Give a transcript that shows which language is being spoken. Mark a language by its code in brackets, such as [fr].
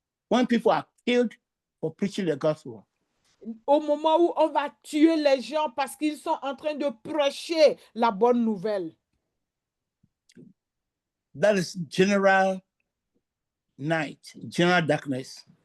[en] When people are killed for preaching the gospel. [fr] Au moment où on va tuer les gens parce qu'ils sont en train de prêcher la bonne nouvelle. [en] That is general night, general darkness.